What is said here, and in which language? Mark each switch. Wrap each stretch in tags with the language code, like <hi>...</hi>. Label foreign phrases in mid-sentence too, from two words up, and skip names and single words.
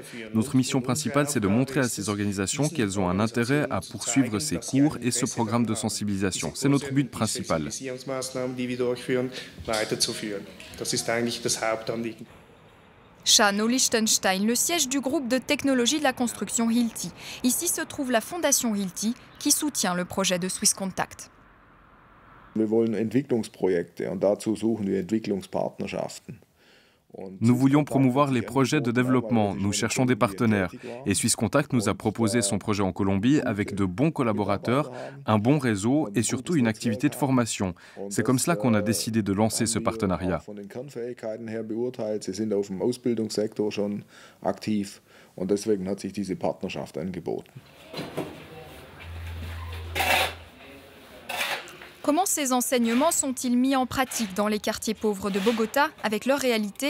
<fr>Notre mission principale, c'est de montrer à ces organisations qu'elles ont un intérêt à poursuivre ces cours et ce programme de sensibilisation. C'est notre but principal. Schaan au Liechtenstein, le siège du groupe de technologie de la construction Hilti. Ici se trouve la fondation Hilti qui soutient le projet de Swiss Contact.</fr> <de>Wir wollen Entwicklungsprojekte und dazu suchen wir Entwicklungspartnerschaften.</de> <fr>Nous voulions promouvoir les projets de développement, nous cherchons des partenaires. Et Swisscontact nous a proposé son projet en Colombie avec de bons collaborateurs, un bon réseau et surtout une activité de formation. C'est comme cela qu'on a décidé de lancer ce partenariat. Comment ces enseignements sont-ils mis en pratique dans les quartiers pauvres de Bogota avec leur réalité?</fr>